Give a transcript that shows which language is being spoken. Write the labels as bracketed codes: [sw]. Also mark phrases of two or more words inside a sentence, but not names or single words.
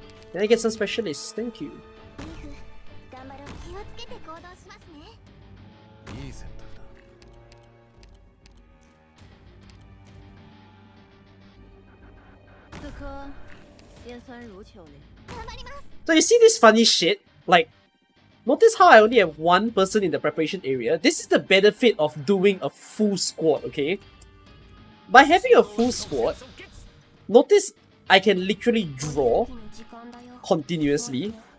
[en] Can I get some specialists? Thank you. [ja] 頑張ろう。気をつけて行動しますね。いい選択だ。此科尖酸如球呢。 [en] So you see this funny shit? Like, notice how I only have one person in the preparation area? This is the benefit of doing a full squad, okay? By having a full squad, notice I can literally draw continuously.